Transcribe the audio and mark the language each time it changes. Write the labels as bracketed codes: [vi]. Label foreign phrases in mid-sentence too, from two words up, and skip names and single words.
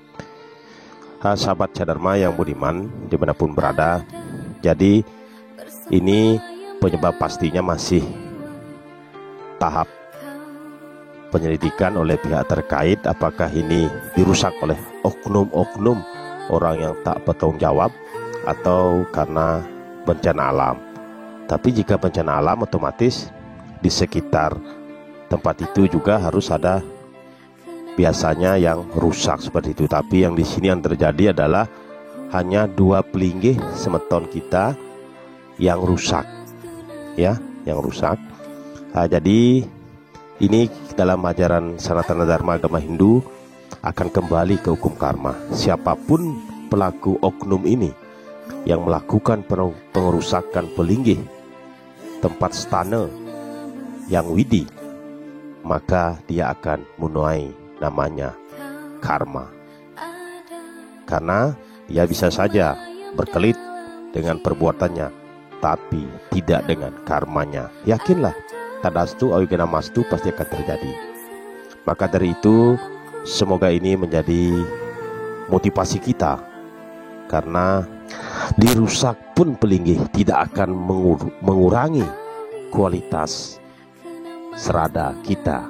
[id] Sahabat Cahaya yang budiman dimanapun berada, jadi ini penyebab pastinya masih tahap penyelidikan oleh pihak terkait, apakah ini dirusak oleh oknum-oknum orang yang tak bertanggung jawab atau karena bencana alam. Tapi jika bencana alam, otomatis di sekitar tempat itu juga harus ada biasanya yang rusak seperti itu. Tapi yang di sini yang terjadi adalah hanya 2 pelinggih semeton kita yang rusak, ya, yang rusak. Jadi ini dalam ajaran Sanatana Dharma agama Hindu akan kembali ke hukum karma. Siapapun pelaku oknum ini yang melakukan pengerusakan pelinggih tempat stana yang widi, maka dia akan menuai namanya karma. Karena dia bisa saja berkelit dengan perbuatannya, tapi tidak dengan karmanya. Yakinlah, [sa] tadastu awigana mastu [id] pasti akan terjadi. Maka dari itu, semoga ini menjadi motivasi kita, karena dirusak pun pelinggih tidak akan mengurangi kualitas serada kita.